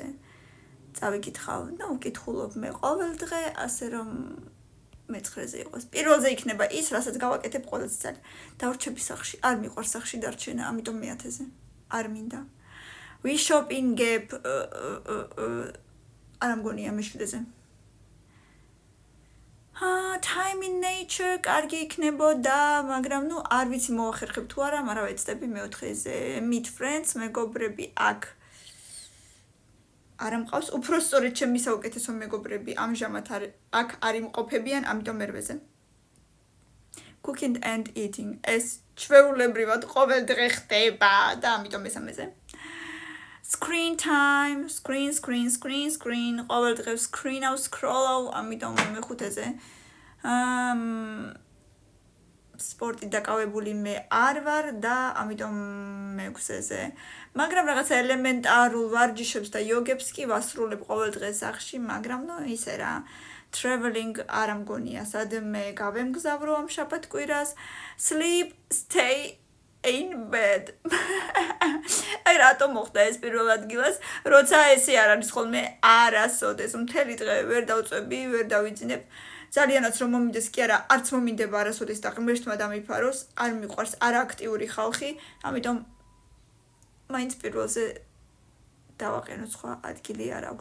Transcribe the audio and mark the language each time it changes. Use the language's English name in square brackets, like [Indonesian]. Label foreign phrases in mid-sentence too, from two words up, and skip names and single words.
[Georgian] წავიკითხავ და ვკითხულობ მე ყოველ დღე, ასე რომ მეცხრეზე იყოს. პირველზე იქნება ის, რასაც გავაკეთებ ყველაზე ძალიან. დავრჩები სახში, არ მიყვარს სახში დარჩენა, ამიტომ მეათეზე. არ მინდა. ვიშოპინგებ არ მგონია მეშვიდეზე. [English] Time in nature, [Georgian] კარგი იქნებოდა, მაგრამ ნუ არ ვიცი მოახერხებ თუ არა, მაგრამ ვეცდები მეოთხეზე. [English] Meet friends, [Georgian] მეგობრები აქ არ მყავს, უფრო სწორედ ჩემი საუკეთესო მეგობრები ამჟამად აქ არ იმყოფებიან, ამიტომ მერვეზე. [English] Cooking and eating, [Georgian] ეს ჩვეულებრივად ყოველ დღე ხდება და ამიტომ მესამეზე. [English] Screen time, screen, [Georgian] ყოველ დღე screen-აw, scroll-აw, ამიტომ მეხუთეზე. სპორტი დაკავებული მე არ ვარ და ამიტომ მეექვსეზე. მაგრამ რაღაცა ელემენტარულ ვარჯიშებს და იოგებს კი ვასრულებ ყოველ დღე სახში, მაგრამ ნუ ისე რა. Traveling არ მგონია, სად მე გავემგზავრო ამ შაბათ-კვირას. [English] Sleep, stay in bed. [Georgian] აი რატომ მოხდა ეს პირველ ადგილას, როცა ესე არ არის ხოლმე არასოდეს, მთელი დღე ვერ დავწვევი, ვერ დავიძინებ. ძალიანაც რომ მომინდეს კი არა, არც მომინდება არასოდეს და ღმერთმა დამიფაროს, არ მიყვარს არააქტიური ხალხი, ამიტომ მაინც პირველზე დავაყენო, სხვა ადგილი არ აქვს.